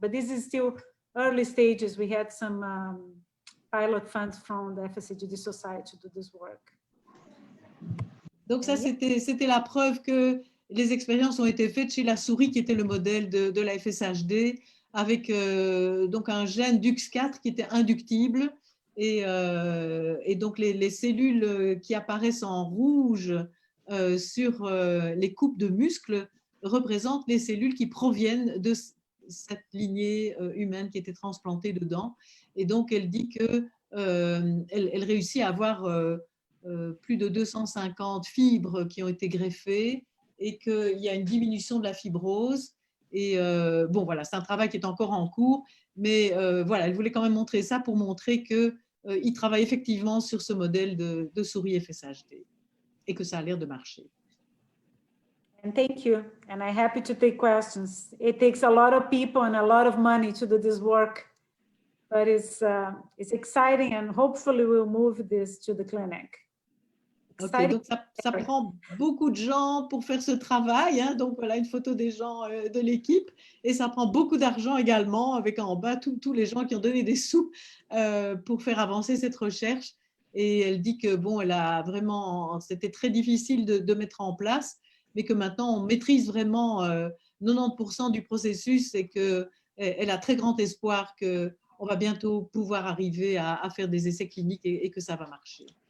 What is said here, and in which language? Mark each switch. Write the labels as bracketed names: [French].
[English] But this is still early stages. We had some pilot funds from the FSHD Society to do this work. [French] Donc ça, c'était la preuve que les expériences ont été faites chez la souris qui était le modèle de la FSHD, avec donc un gène DUX4 qui était inductible, et donc les cellules qui apparaissent en rouge sur les coupes de muscles représentent les cellules qui proviennent de cette lignée humaine qui était transplantée dedans. Et donc elle dit que elle réussit à avoir plus de 250 fibres qui ont été greffées et qu'il y a une diminution de la fibrose. Et bon, voilà, c'est un travail qui est encore en cours, mais voilà, elle voulait quand même montrer ça pour montrer qu'il travaille effectivement sur ce modèle de souris FSHD et que ça a l'air de marcher. [English] And thank you, and I'm happy to take questions. It takes a lot of people and a lot of money to do this work. but it's exciting, and hopefully we'll move this to the clinic. [French] Ok, donc ça prend beaucoup de gens pour faire ce travail, hein. Donc voilà une photo des gens de l'équipe, et ça prend beaucoup d'argent également, avec en bas tous les gens qui ont donné des sous pour faire avancer cette recherche. Et elle dit que bon, elle a vraiment, c'était très difficile de mettre en place, mais que maintenant on maîtrise vraiment 90% du processus, et qu'elle a très grand espoir qu'on va bientôt pouvoir arriver à faire des essais cliniques et que ça va marcher.